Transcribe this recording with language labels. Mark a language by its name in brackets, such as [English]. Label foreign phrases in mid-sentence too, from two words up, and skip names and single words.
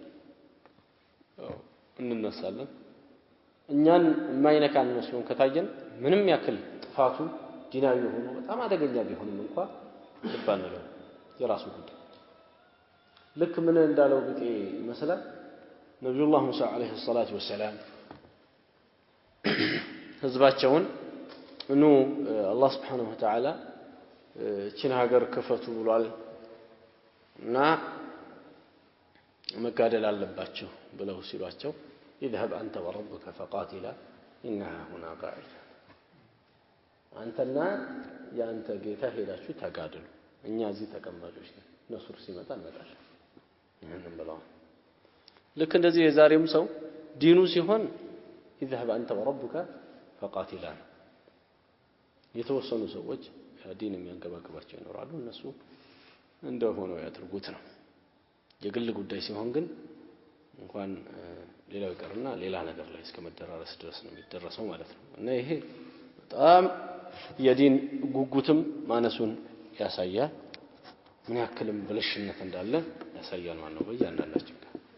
[Amharic] እንነሳለን እኛን የማይነካን መስሎ ከታየን ምንም ያክል ጥፋቱ ዲናዊ ሆኖ በጣም አደገኛ ቢሆንም እንኳን ልባንለው የራሱ ጉዳይ ልክ ምን እንዳለው ቢጤ መሰላ ነብዩላህ ሙሳ [Arabic] عليه الصلاة والسلام [Amharic] ህዝባቸውን እኑ አላህ [Arabic] سبحانه وتعالى [Amharic] እቺን ሀገር ክፈቱ ብሏል እና መጋደል አለባቸው ብለው ሲሏቸው [Arabic] اذهب انت وربك فقاتلا انها هنا قاعده [Amharic] አንተና ያንተ ጌታ ሄዳችሁ ተጋደሉ እኛ እዚህ ተቀመጦች ነን ነሱር ሲመጣ እንመጣለን ይሄንን ብለው ልክ እንደዚህ የዛሬም ሰው ዲኑ ሲሆን [Arabic] اذهب انت وربك فقاتلا [Amharic] የተወሰኑ ሰዎች ዲን የሚያንገባግባቸው ይኖራሉ እነሱ እንደሆነው ያድርጉት ነው የግል ጉዳይ ሲሆን ግን እንኳን ሌላው ይቀርና ሌላ ነገር ላይ እስከመደራረስ ድረስ ነው የሚደረሰው ማለት ነው እና ይሄ በጣም የዲን ጉጉትም ማነሱን ያሳያል ምን ያክልም ብልሽነት እንዳለ ያሳያል ማለት ነው በእያንዳንዳችን ጋር